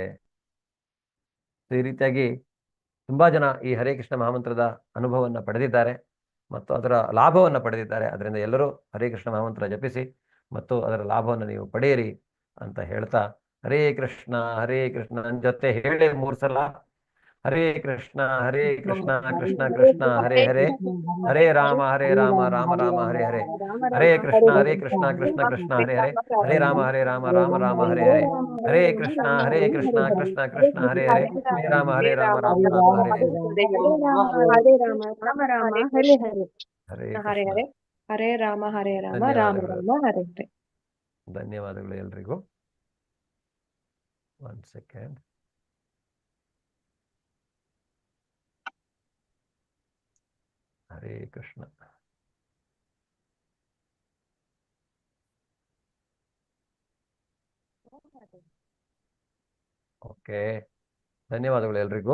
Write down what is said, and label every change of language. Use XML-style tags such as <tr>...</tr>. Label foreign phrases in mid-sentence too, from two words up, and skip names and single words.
<kn>ಈ ರೀತಿಯಾಗಿ ತುಂಬಾ ಜನ ಈ ಹರೇ ಕೃಷ್ಣ ಮಹಾಮಂತ್ರದ ಅನುಭವವನ್ನು ಪಡೆದಿದ್ದಾರೆ ಮತ್ತು ಅದರ ಲಾಭವನ್ನು ಪಡೆದಿದ್ದಾರೆ. ಅದರಿಂದ ಎಲ್ಲರೂ ಹರೇ ಕೃಷ್ಣ ಮಹಾಮಂತ್ರ ಜಪಿಸಿ ಮತ್ತು ಅದರ ಲಾಭವನ್ನು ನೀವು ಪಡೆಯಿರಿ ಅಂತ ಹೇಳ್ತಾ, ಹರೇ ಕೃಷ್ಣ ನನ್ನ ಜೊತೆ ಹೇಳಿ 3 ಸಲ,</kn> <sa>ಹರೇ ಕೃಷ್ಣ ಕೃಷ್ಣ ಕೃಷ್ಣ ಹರೇ ಹರೇ, ಹರೇ ರಾಮ ರಾಮ ರಾಮ ಹರೇ ಹರೇ, ಹರೇ ಕೃಷ್ಣ ಕೃಷ್ಣ ಕೃಷ್ಣ ಹರೇ ಹರೇ, ಹರೇ ರಾಮ ರಾಮ ರಾಮ ಹರೇ ಹರೇ, ಹರೇ ಕೃಷ್ಣ ಕೃಷ್ಣ ಕೃಷ್ಣ ಹರೇ ಹರೇ, ಹರೇ ರಾಮ ರಾಮ ರಾಮ ಹರೇ ಹರೇ. ಹರೇ ರಾಮ ರಾಮ ಹರೇ ಹರೇ, ಹರೇ ಹರೇ ಕೃಷ್ಣ. ಹರೇ, ಹರೇ ರಾಮ ರಾಮ ರಾಮ ರಾಮ ಹರೇ ಹರೇ.</sa> <kn>ಧನ್ಯವಾದಗಳು ಎಲ್ರಿಗೂ. 1 ಸೆಕೆಂಡ್.</kn> <sa>ಹರೇ ಕೃಷ್ಣ.</sa> <kn>ಓಕೆ, ಧನ್ಯವಾದಗಳು ಎಲ್ರಿಗೂ.</kn>